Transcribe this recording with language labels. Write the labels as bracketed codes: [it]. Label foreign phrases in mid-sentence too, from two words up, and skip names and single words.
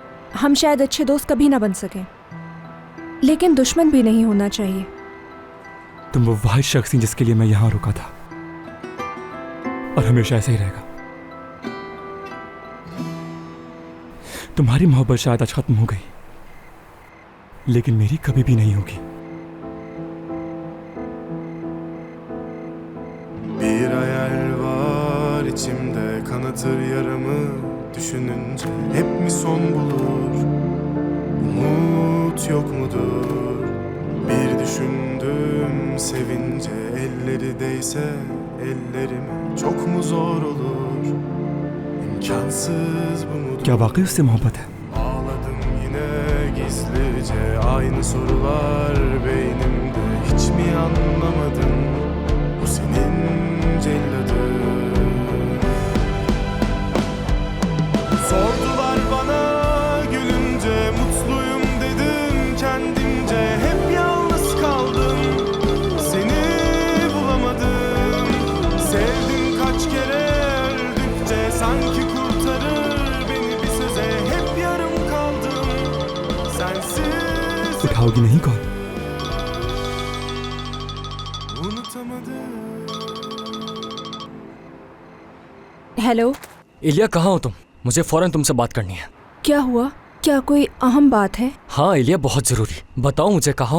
[hi] हम शायद अच्छे दोस्त कभी ना बन सकें, लेकिन दुश्मन भी नहीं होना चाहिए। तुम वो वाहिद शख्स थी जिसके लिए मैं यहाँ रुका था, और हमेशा ऐसे ही रहेगा। तुम्हारी मोहब्बत शायद आज खत्म हो गई, लेकिन मेरी कभी भी नहीं होगी। [tr] Bir hayal var içimde, kanatır yaramı düşününce. Hep mi son bulur, umut yok mudur? Bir düşündüm sevince, elleri değse ellerime çok mu zor olur? İmkansız bu mudur? [hi] क्या वाकई उससे मोहब्बत है? [tr] Ağladım yine gizlice, aynı sorular beynimde. Hiç mi anlamadın, bu senin celladın? Sordular bana gülünce, mutluyum dedim kendimce. Hep yalnız kaldım, seni bulamadım. Sevdim kaç kere öldükçe, sanki kurtarır beni bir söze. Hep yarım kaldım, sensiz [hi] उठाओगी नहीं कॉल? [tr] unutamadım. [hi] हेलो, इलिया, कहाँ हो तुम? मुझे फौरन तुमसे बात करनी है। क्या हुआ? क्या कोई अहम बात है? हाँ इलिया, बहुत ज़रूरी। बताओ मुझे, कहाँ हो?